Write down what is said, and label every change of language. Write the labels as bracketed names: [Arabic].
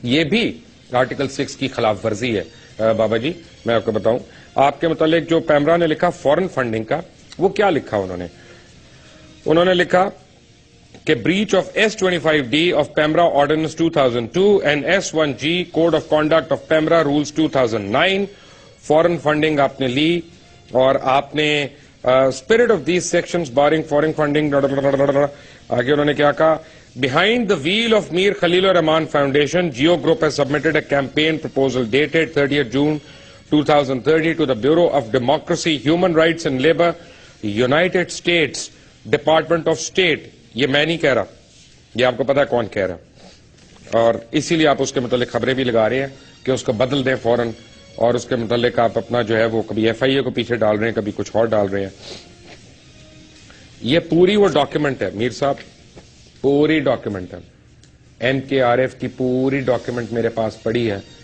[Urdu] یہ بھی آرٹیکل 6 کی خلاف ورزی ہے. بابا جی میں آپ کو بتاؤں, آپ کے متعلق جو پیمرا نے لکھا فورن فنڈنگ کا, وہ کیا لکھا انہوں نے لکھا کہ [English] breach of S25D of PEMRA Ordinance 2002 and S1G Code of Conduct of PEMRA Rules 2009. [Urdu] Foreign funding آپ نے لی, اور آپ نے [English] spirit of these sections barring foreign funding. [Urdu] آگے انہوں نے کیا کہا, [English] behind the wheel of Mir Khalil Rahman Foundation, Geo Group has submitted a campaign proposal dated 30th June 2030 to the Bureau of Democracy, Human Rights and Labour, United States Department of State. [Urdu] یہ میں نہیں کہہ رہا, یہ آپ کو پتا ہے کون کہہ رہا, اور اسی لیے آپ اس کے متعلق خبریں بھی لگا رہے ہیں کہ اس کو بدل دیں فوراً, اور اس کے متعلق آپ اپنا جو ہے وہ کبھی ایف آئی اے کو پیچھے ڈال رہے ہیں, کبھی کچھ اور ڈال رہے ہیں. یہ پوری وہ ڈاکیومنٹ ہے میر صاحب, پوری ڈاکیومنٹ ہے, ایم کے آر ایف کی پوری ڈاکیومنٹ میرے پاس پڑی ہے.